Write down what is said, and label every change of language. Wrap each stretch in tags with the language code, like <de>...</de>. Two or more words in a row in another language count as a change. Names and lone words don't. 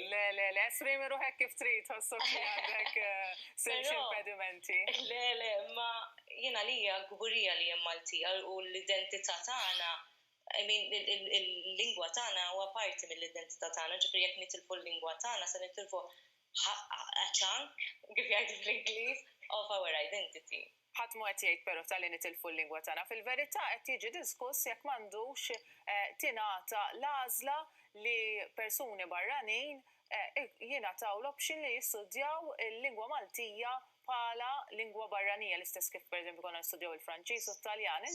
<mt>Le, esprimi ruħek kif trid, ħossok li għandek sewx impedimenti. Le, ma jiena lija gburija li hemm Malti u l-identità tagħna.</mt> <en>I mean,</en> <mt>il-lingwa tagħna huwa parti mill-identità tagħna, ġifri jekk nitilfu l-lingwa tagħna se nitilfu</mt> <en>a chunk,</en> <mt>kif jgħidu fl-Ingliż,</mt> <en>of our identity.</en> <mt>Ħadd mu qed jgħid però tal-li nitilfu l-lingwa tagħna. Fil-verità qed jiġi diskuss jekk m'għandux tingħata l-għażla li persuni barranin jingħataw l-option li jistudjaw il-lingwa Maltija bħala lingwa barranija l-istess kif pereżempju konna nistudjaw il-Franċiż u t-Taljan.</mt>